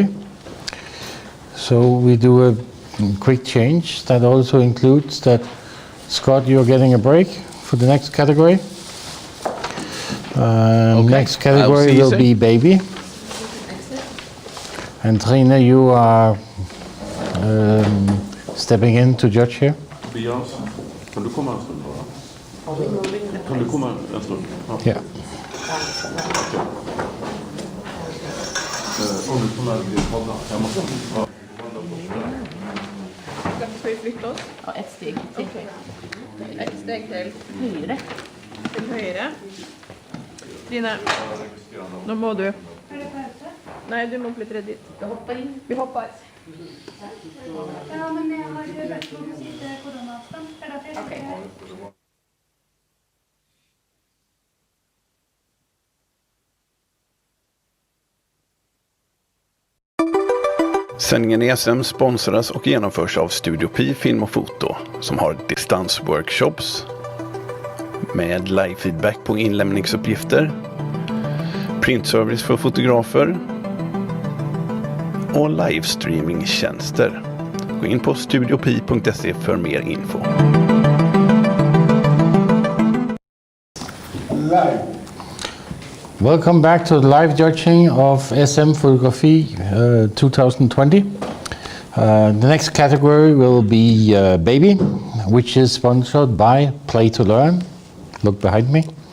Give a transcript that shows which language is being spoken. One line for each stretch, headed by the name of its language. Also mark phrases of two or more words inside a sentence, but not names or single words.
English: So we do a quick change that also includes that, Scott, you're getting a break for the next category. Okay. Next category will be baby. And Trine, you are stepping in to judge here.
Swedish: Tobias, kan du komma en stund bara? Kan du komma en stund? Ja. Om du kommer att bli hållna. Jag måste... Ska vi flytta oss? Ja, ett steg till. Ett steg till. Högre.
Norwegian: Til høyre. Trine, nå må du. Nei, du må bli tredd dit.
Swedish: Vi hoppar in.
Norwegian: Vi hopper. Ja, men jeg har hørt om å sitte koronaavstand. Det er derfor jeg sitter her.
Swedish: Sändningen i SM sponsras och genomförs av Studio Pi Film och Foto som har distansworkshops med live-feedback på inlämningsuppgifter, printservice för fotografer och livestreamingtjänster. Gå in på studiopi.se för mer info.
English: Live. Welcome back to the live judging of SM Photography 2020. The next category will be Baby, which is sponsored by Play to Learn. Look behind me.